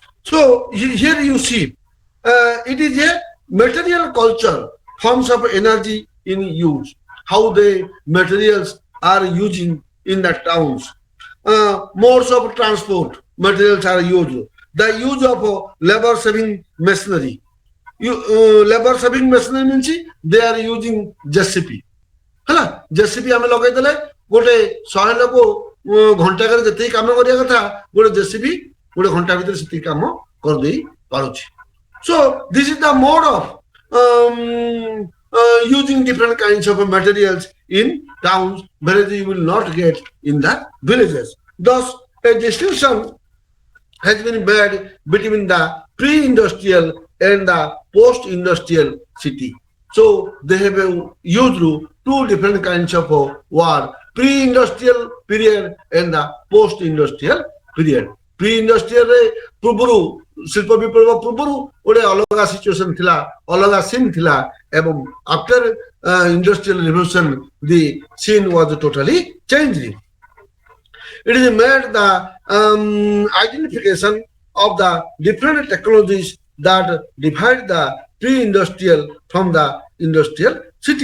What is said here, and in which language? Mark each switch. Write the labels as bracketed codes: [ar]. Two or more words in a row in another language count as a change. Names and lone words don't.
[en] So here you see, it is a material culture, forms of energy in use, how the materials are using in the towns. Modes of transport, materials are used. The use of labor saving machinery. Labor saving machinery means they are using JCB. [or] ହେଲା ଜେସିବି ଆମେ ଲଗେଇଦେଲେ ଗୋଟେ 100 ଲୋକ ଘଣ୍ଟାକରେ ଯେତିକି କାମ କରିବା କଥା ଗୋଟେ ଜେସିବି ଗୋଟେ ଘଣ୍ଟା ଭିତରେ ସେତିକି କାମ କରିଦେଇ ପାରୁଛି [en] so this is the mode of using different kinds of materials in towns whereas you will not get in the villages thus a distinction has been made between the pre-industrial and the post-industrial city. So they have used two different kinds of word, pre-industrial period and the post-industrial period. [or] Pre-industrial ପୂର୍ବରୁ ଶିଳ୍ପ ବିପ୍ଳବ ପୂର୍ବରୁ ଗୋଟେ ଅଲଗା ସିଚୁଏସନ ଥିଲା ଅଲଗା ସିନ୍ ଥିଲା ଏବଂ [en] after industrial revolution the scene was totally changed. It is made the identification of the different technologies that divide the pre-industrial from the industrial city.